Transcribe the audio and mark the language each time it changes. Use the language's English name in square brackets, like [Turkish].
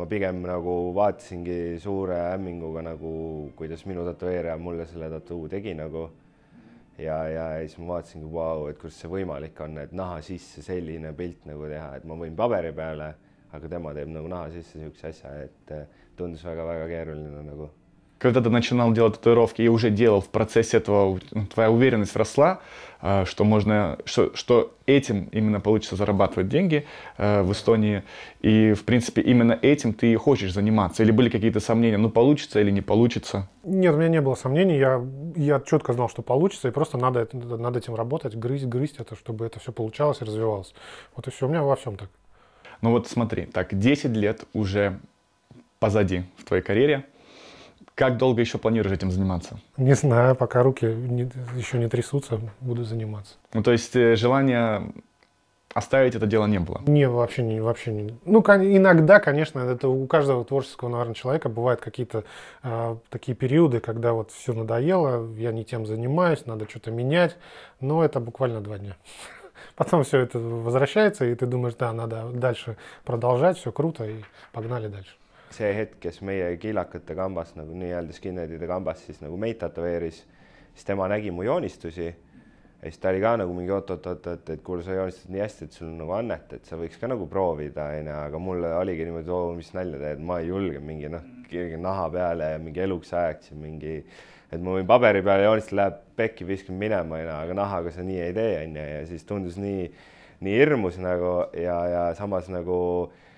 [Estonian] Ma pigem nagu vaatasingi suure hämminguga nagu, kuidas minu tatueerija mulle selle tattoo tegi nagu. Ja siis ma vaatasingi, vau, et kuidas see võimalik on, et naha sisse selline pilt nagu teha, et ma võin paberi peale, aga tema teeb nagu naha sisse sellise asja, et tundus väga-väga keeruline nagu. [Russian] Когда ты начинал делать татуировки и уже делал в процессе этого, твоя уверенность росла, что можно, что этим именно получится зарабатывать деньги в Эстонии, и в принципе именно этим ты хочешь заниматься, или были какие-то сомнения, ну получится или не получится? Нет, у меня не было сомнений, я четко знал, что получится, и просто надо над этим работать, грызть это, чтобы это все получалось и развивалось. Вот и все, у меня во всем так. Ну вот смотри, так 10 лет уже позади в твоей карьере. Как долго еще планируешь этим заниматься? Не знаю, пока руки еще не трясутся, буду заниматься. Ну, то есть желания оставить это дело не было? Не, вообще не. Ну, иногда, конечно, это у каждого творческого, наверное, человека бывают какие-то такие периоды, когда вот все надоело, я не тем занимаюсь, надо что-то менять, но это буквально 2 дня. Потом все это возвращается, и ты думаешь, да, надо дальше продолжать, все круто, и погнали дальше. [Estonian] See hetk, kes meie kiilakate kambas, nagu nii-öelda skinheadide kambas, siis nagu meid tatueeris, siis tema nägi mu joonistusi ja siis ta oli ka nagu mingi et kuule, sa joonistad nii hästi, et sul on nagu annet, et sa võiks ka nagu proovida, aga mulle oligi niimoodi, mis nalja teed, ma ei julge mingi naha peale ja mingi eluks ajaks ja mingi, et ma võin paberi peale joonistada, läheb pekki, viskan minema, aga nahaga sa nii ei tee, ja siis tundus nii hirmus nagu ja samas nagu